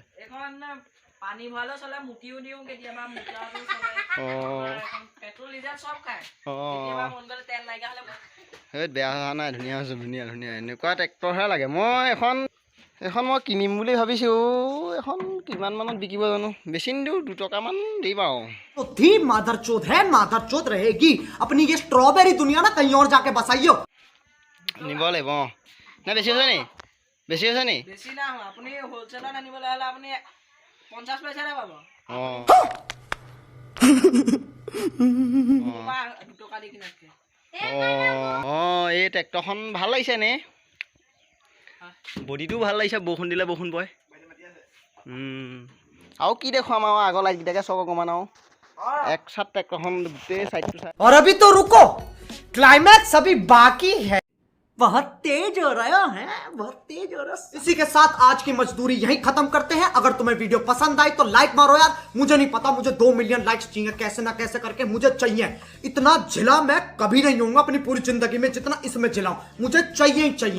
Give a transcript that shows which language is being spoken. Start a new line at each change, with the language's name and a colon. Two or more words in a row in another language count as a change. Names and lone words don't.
Assamese: এইখন পানী ভৰালেও চলে, মুটিও দিওঁ কেতিয়াবা, মুটাটো চলে। পেট্ৰল ডিজেল চব খায়, কেতিয়াবা মন গ'লে তেল নাইকিয়া হ'লে। বেয়া হোৱা নাই, ধুনীয়া হৈছে, ধুনীয়া। এনেকুৱা ট্ৰেক্টৰহে লাগে। মই এখন মই কিনিম বুলি ভাবিছোঁ। এখন কিমান মানত বিকিব জানো? বেছি নিদিওঁ, 2 টকামান দিম আৰু।
Hindi: थी मादरचोद है, मादरचोद रहेगी। अपनी ये स्ट्रॉबेरी दुनिया ना कहीं और जाके बसाइयो।
Assamese: নিব লাগিব। নাই বেছি হৈছে নি? বেছি না আপুনি হোলচেলত আনিবলৈ হ'লে আপুনি 50 পইচাতে পাব। 2 টকা দি কিনাতকে। এই ট্ৰেক্টৰখন ভাল লাগিছে নে? বডিটোও ভাল লাগিছে, বৰষুণ দিলে বৰষুণ পৰে। আৰু কি দেখুৱাম আৰু, আগৰ লাইটকেইটাকে চক অকণমান আৰু। এক চাত ট্ৰেক্টৰখন গোটেই চাইডটো চাই।
Hindi: और अभी तो रुको, क्लाइमैक्स अभी बाकी है। बहुत तेज हो रहा है, बहुत तेज हो रहा है। इसी के साथ आज की मजदूरी यहीं खत्म करते हैं। अगर तुम्हें वीडियो पसंद आई तो लाइक मारो यार। मुझे नहीं पता, मुझे 2
English: million likes
Hindi: चाहिए, कैसे ना कैसे करके मुझे चाहिए। इतना झिला मैं कभी नहीं होऊंगा अपनी पूरी जिंदगी में जितना इसमें झिलाऊं, मुझे चाहिए ही चाहिए।